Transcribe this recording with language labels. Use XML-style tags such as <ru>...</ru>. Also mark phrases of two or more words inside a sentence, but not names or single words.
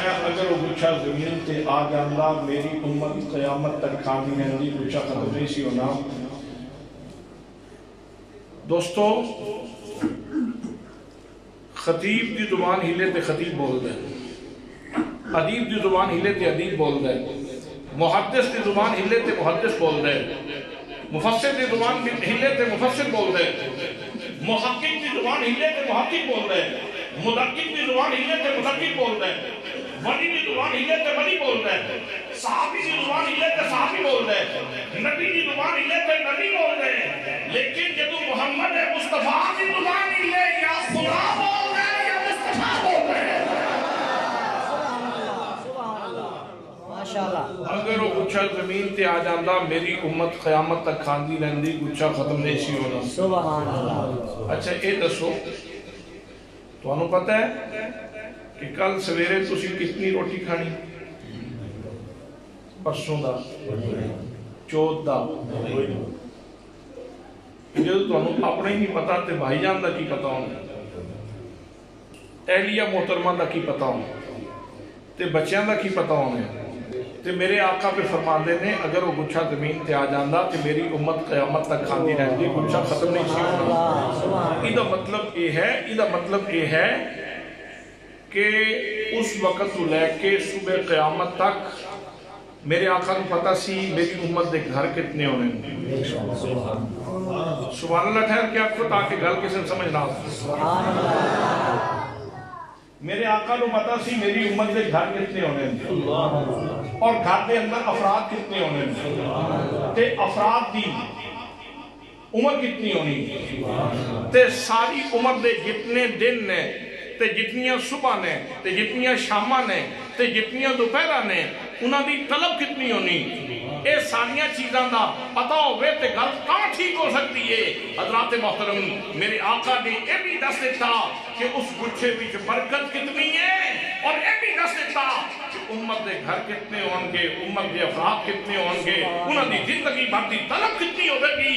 <pa>اگر وہ گچھا زمین تے آ جاندہ میری امت قیامت تک کھاندی رہندی گچھا ختم نہیں سی ہونا. دوستو خطیب دی زبان ہلے تے خطیب بول دے, ادیب دی زبان ہلے تے ادیب بول دے, محدث دی زبان ہلے تے محدث بول دے, مفسر دی زبان ہلے تے مفسر بول دے, محقق دی زبان ہلے تے محقق بول دے, مدقق دی زبان ہلے تے مدقق بول دے, ولی دی زبان ہلے تے ولی بول دے, صحابی دی زبان ہلے تے صحابی بول دے, نبی دی زبان ہلے تے نبی بول دے. لیکن جدو محمد مصطفیٰ دی زبان ہلے یا خدا بول دے یا مصطفیٰ بول دے. اگر وہ گچھا زمین تے آ جاندہ میری امت قیامت تک کھاندی رہندی گچھا ختم نہیں سی ہونا.</pa> <ar>سبحان اللہ.</ar> <pa>اچھا اے دسو تو انہوں پتہ ہے کہ کل سویرے تسی کتنی روٹی کھانی؟ پرسوں دا, چوت دا, جدو تو انہوں اپنا ہی نہیں پتا تے بھائی جان دا کی پتا ہوں, اہلیہ محترمہ دا کی پتا ہوں, تے بچیاں دا کی پتا ہوں. تے میرے آقا پہ فرما دے نے اگر وہ گچھا زمین تے آ جاندہ تے میری امت قیامت تک کھاندی رہندی گچھا ختم نہیں سی ہونا. ایدہ مطلب یہ ہے کہ اس وقت تو لے کے صبح قیامت تک میرے آقا کو پتا سی میری امت دے گھر کتنے ہونے.</pa> <ar>سبحان اللہ</ar> <pa>ٹھہر کے آپ کو تاکہ گھر کسی سمجھ نہ ہو. میرے آقا کو پتا سی میری امت دے گھر کتنے ہونے اور گھر دے اندر افراد کتنے ہونے تے افراد دی عمر کتنی ہونی تے ساری عمر دے جتنے دن نے تے جتنیاں صبح نے تے جتنیاں شامہ نے تے جتنیاں دوپہرہ نے انہاں دی طلب کتنی ہونی. اے ساریاں چیزاں دا پتا ہوئے تے گل کہاں ٹھیک ہو سکتی ہے. حضرات محترم میرے آقا نے یہ بھی دس دیتا کہ اس گچھے وچ برکت کتنی ہے اور یہ بھی دس دیتا کہ امت دے گھر کتنے ہون گے, امت دے افراد کتنے ہون گے, انہاں دی زندگی بھر دی طلب کتنی ہوے گی.</pa>